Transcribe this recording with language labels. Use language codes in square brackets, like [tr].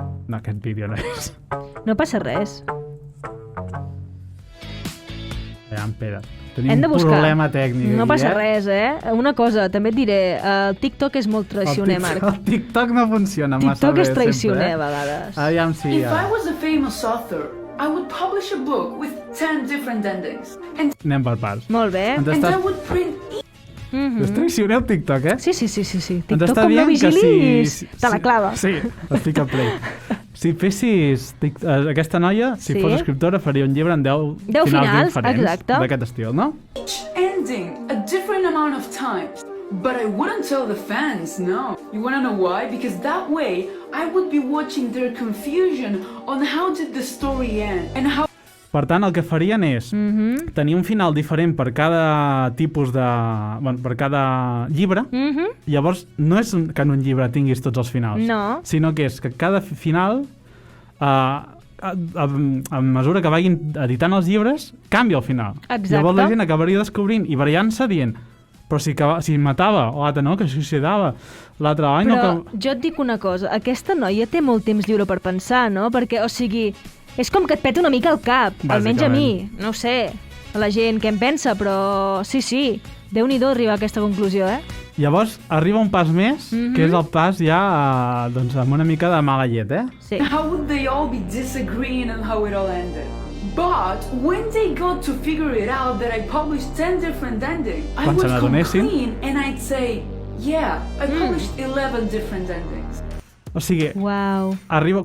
[ca] No, aquest vídeo no és. No passa res. Pere, tenim un problema tècnic. No passa res, Una cosa, també et diré, el TikTok és molt traicioner, Marc. El TikTok no funciona massa bé. TikTok és traicioner, a vegades. Aviam si... [en] If I was a famous author, I would publish a book with 10 different endings. [ca] Anem per parts. Molt bé. [en] And I would print... [ca] És traicioner el TikTok, Sí. TikTok com no vigilis, te la clava. Sí, estic a play. Si fessis aquesta noia, si fos escriptora, faria un llibre amb 10 finals diferents d'aquest estil, no? [en] Each ending a different amount of times. But I wouldn't tell the fans, no. You wanna know why? Because that way, I would be watching their confusion on how did the story end and how... [ca] Per tant, el que farien és tenir un final diferent per cada tipus de... Bueno, per cada llibre. Llavors, no és que en un llibre tinguis tots els finals. No. Sinó que és que cada final, a mesura que vagin editant els llibres, canvia el final. Exacte. Llavors la gent acabaria descobrint i barallant-se dient però si matava, o l'altre no, que suïcidava, l'altre any... Però jo et dic una cosa, aquesta noia té molt temps lliure per pensar, no? Perquè, o sigui... És com que et peta una mica el cap, almenys a mi. No ho sé, a la gent què en pensa, però sí, Déu-n'hi-do arribar a aquesta conclusió, Llavors, arriba un pas més, que és el pas ja, doncs, amb una mica de mala llet, Sí. [en] How would they all be disagreeing on how it all ended? But when they got to figure it out that I published 10 different endings, I would come clean and I'd say, yeah, I published 11 different endings. [ca] O sigui, arriba,